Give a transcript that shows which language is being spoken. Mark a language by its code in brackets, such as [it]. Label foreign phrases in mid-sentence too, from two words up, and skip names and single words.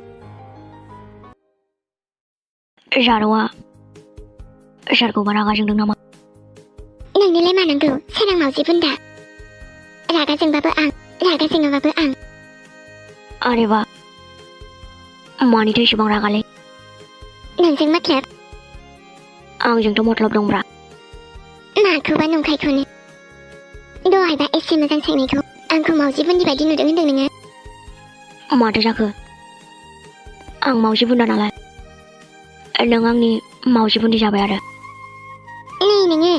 [brx] जारौआ सोरखौबा रागा जोंदों नामा? नोंनोलाय मानांगौ सोरां मावजि बुन्दा? रागा जोंबाबो आं रागा जोङाबाबो आं। आरेबा मानिथो एसेबां रागालै? नोंजों मतलब? आंजोंथ' मतलब दंब्रा। माखौबा नंखायखौनो? दहायबा एसे मोजां सोंनायखौ आंखौ मावजि बुन्दि बायदि नुदों होनदों नोङो। माथो जाखो? आं मावजि बुन्दा नालाय नों आंनि मावजि बुन्दि जाबाय आरो। नै नोङो